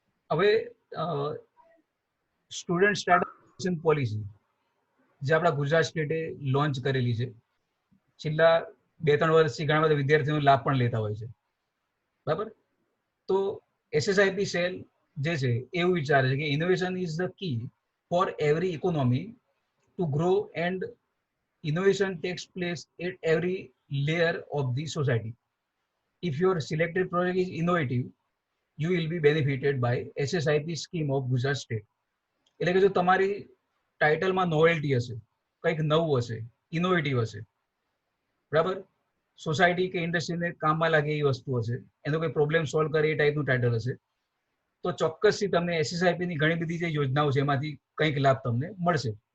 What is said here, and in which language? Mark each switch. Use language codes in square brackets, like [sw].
[gu] હવે student startup policy જે આપણા ગુજરાત સ્ટેટે લોન્ચ કરેલી છે, છેલ્લા 2-3 વર્ષથી ઘણા બધા વિદ્યાર્થીઓ લાભ પણ લેતા હોય છે, બરાબર. તો એસએસઆઈપી સેલ જે છે એવું વિચારે છે કે [en] Innovation is the key for every economy to grow, and innovation takes place at every layer of the society. If your selected project is innovative, you will be benefited by SSIP scheme of Gujarat State. [gu] એટલે કે જો તમારી ટાઇટલમાં novelty હશે, કંઈક નવું હશે, innovative હશે, બરાબર, સોસાયટી કે ઇન્ડસ્ટ્રીને કામમાં લાગે એ વસ્તુ હશે, એનો કોઈ પ્રોબ્લેમ સોલ્વ કરે એ ટાઈપનું ટાઇટલ હશે, તો ચોક્કસથી તમને એસએસઆઈપીની ઘણી બધી જે યોજનાઓ છે એમાંથી કંઈક લાભ તમને મળશે.